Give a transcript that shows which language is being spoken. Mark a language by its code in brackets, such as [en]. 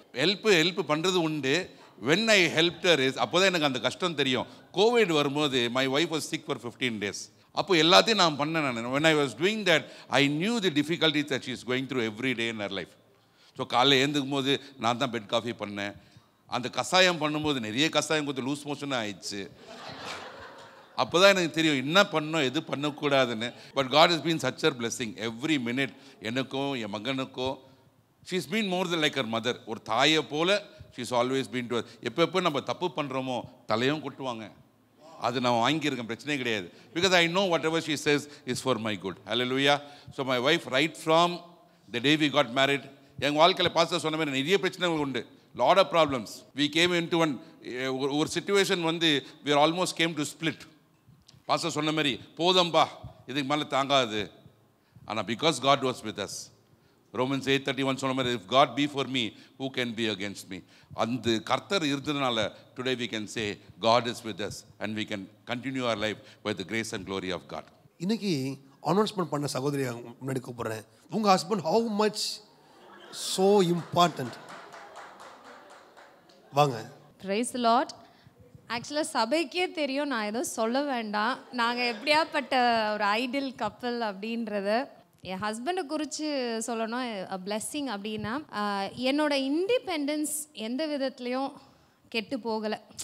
[ta] Help பண்ணுறது உண்டு. [en] when I helped her is, [ta] அப்போ தான் எனக்கு அந்த கஷ்டம் தெரியும். [en] Covid வரும்போது my wife was sick for 15 days. [ta] அப்போ எல்லாத்தையும் நான் பண்ணேன். [en] நான் when I was doing that, I knew the difficulties that she is going through every day in her life. [ta] So காலையில் எழுந்துக்கும் போது நான் தான் பெட் காஃபி பண்ணேன். அந்த கஷாயம் பண்ணும்போது நிறைய கஷாயம் கொஞ்சம் லூஸ் மோஷனாக ஆயிடுச்சு. அப்போ தான் எனக்கு தெரியும் என்ன பண்ணணும் எது பண்ணக்கூடாதுன்னு. [en] But God has been such a blessing every minute. [ta] எனக்கும் என் மகனுக்கும் [en] she has been more than like her mother. [ta] ஒரு தாயை போல் [en] she has always been to us. [ta] எப்போ நம்ம தப்பு பண்ணுறோமோ தலையும் கொட்டுவாங்க, அது நான் வாங்கியிருக்கேன், பிரச்சனை கிடையாது. [en] Because I know whatever she says is for my good. Hallelujah. So my wife right from the day we got married, [ta] எங்கள் வாழ்க்கையில் பாஸ்டர் சொன்ன மாதிரி நிறைய பிரச்சனைகள் உண்டு, [en] Lot of problems. We came into ஒரு situation வந்து we almost came to split. [ta] Pastor சொன்ன மாதிரி போதம்பா இதுக்கு மேலே தாங்காது. [en] ஆனால் because God was with us. Romans 8:31 [ta] சொன்ன மாதிரி, [en] if God be for me, who can be against me? [ta] அந்த கர்த்தர் இருந்ததுனால [en] today we can say God is with us and we can continue our life by the grace and glory of God. [ta] இன்னைக்கு announcement பண்ண சகோதரியை முன்னாடி கூப்பிடுறேன். [en] உங்கள் husband how much so important. வாங்க. Praise the Lord. [ta] ஆக்சுவலாக சபைக்கே தெரியும், நான் எதுவும் சொல்ல வேண்டாம் நாங்கள் எப்படியாப்பட்ட ஒரு ஐடியல் கப்பல் அப்படின்றத. என் ஹஸ்பண்டை குறித்து சொல்லணும், பிளெஸ்ஸிங் அப்படின்னா என்னோட இண்டிபெண்டன்ஸ் எந்த விதத்துலேயும் கெட்டு போகலை.